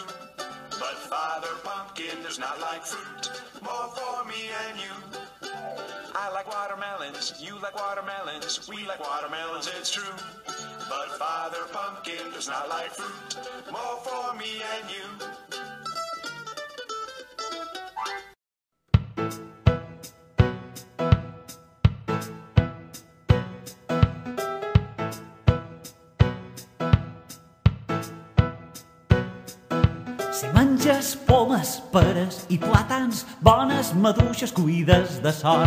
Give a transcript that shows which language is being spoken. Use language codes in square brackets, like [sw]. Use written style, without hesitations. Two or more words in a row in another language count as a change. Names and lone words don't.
[en] But Father Pumpkin does not like fruit. More for me and you. I like watermelons, you like watermelons. We like watermelons, it's true. But Father Pumpkin does not like fruit. More for me and you. [ca] Si menges pomes, peres i plàtans, bones maduixes cuides de sort.